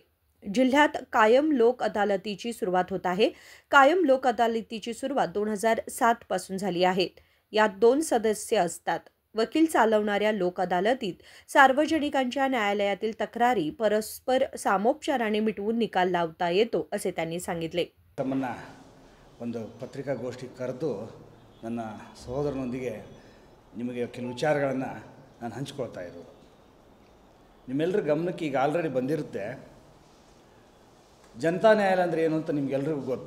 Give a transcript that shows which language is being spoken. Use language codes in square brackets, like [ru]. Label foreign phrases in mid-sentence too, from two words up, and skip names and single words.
[mr] जिल्ह्यात कायम लोक अदालतीची सुरुवात होत आहे. कायम लोक अदालतीची सुरुवात 2007 पासून झाली आहे. यात 2 सदस्य असतात. वकील चालवणाऱ्या लोक अदालतीत सार्वजनिकांच्या न्यायालयातील तक्रारी परस्पर सामोपचाराने मिटवून निकाल लावता येतो, असे त्यांनी सांगितले. [kn] ತಮ್ಮನ್ನ ಒಂದು ಪತ್ರಿಕಾಗೋಷ್ಠಿ ಕರೆದು ನನ್ನ ಸಹೋದರನೊಂದಿಗೆ ನಿಮಗೆ ಕೆಲವು ವಿಚಾರಗಳನ್ನು ನಾನು ಹಂಚಿಕೊಳ್ತಾ ಇರೋದು. ನಿಮ್ಮೆಲ್ಲರ ಗಮನಕ್ಕೆ ಈಗ ಆಲ್ರೆಡಿ ಬಂದಿರುತ್ತೆ. ಜನತಾ ನ್ಯಾಯಾಲಯ ಅಂದರೆ ಏನು ಅಂತ ನಿಮಗೆಲ್ಲರಿಗೂ ಗೊತ್ತು.